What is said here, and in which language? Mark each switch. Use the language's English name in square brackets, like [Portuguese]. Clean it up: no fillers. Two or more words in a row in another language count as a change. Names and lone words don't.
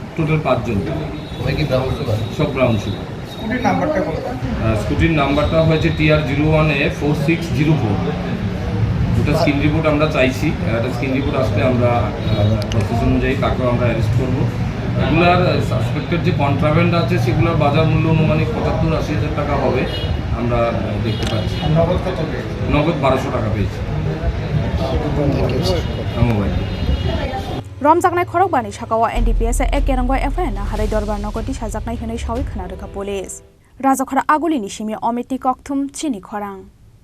[Bangla] টোটাল 5 জন সব [English] brown sugar [Bangla] স্কুটির নাম্বারটা হয়েছে TR01A4604 ওটা [English] screen report [Bangla] আমরা চাইছি একটা [English] screen report [Bangla] আসলে আমরা প্রসেস অনুযায়ী তাকেও আমরা অ্যারেস্ট করবো এগুলার সাসপেক্টেড যে কন্ট্রাব্যান্ড আছে সেগুলোর বাজার মূল্য অনুমানিক 75-80 হাজার টাকা হবে আমরা দেখতে পাচ্ছি নগদ 1200 টাকা পেয়েছি মোবাইল [Kok Borok] romjaknai khorok bani sakao NDPS ekerangwa FIR na harai dorbar nogoti sajaknai hinai sawi khana rakha police rajakhara aguli ni simi omiti kokthum Chini Khorang